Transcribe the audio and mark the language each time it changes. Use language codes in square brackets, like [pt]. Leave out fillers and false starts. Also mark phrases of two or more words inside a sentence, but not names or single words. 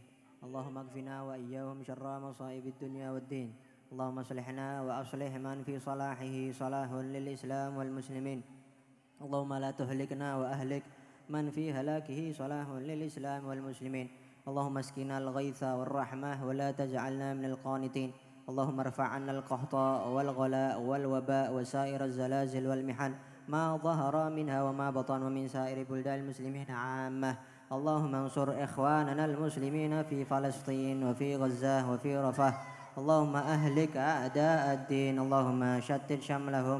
[ar] اللهم اكفنا وإياهم شر مصائب الدنيا والدين. اللهم أصلحنا وأصلح من في صلاحه صلاح للإسلام والمسلمين. اللهم لا تهلكنا وأهلك من في هلاكه صلاح للإسلام والمسلمين. اللهم اسقنا الغيث والرحمة ولا تجعلنا من القانطين. اللهم ارفع عنا القحط والغلاء والوباء وسائر الزلازل والمحن ما ظهر منها وما بطن ومن سائر بلدان المسلمين عامة. اللهم انصر إخواننا المسلمين في فلسطين وفي غزة وفي رفح. اللهم أهلك أعداء الدين. اللهم شتت شملهم.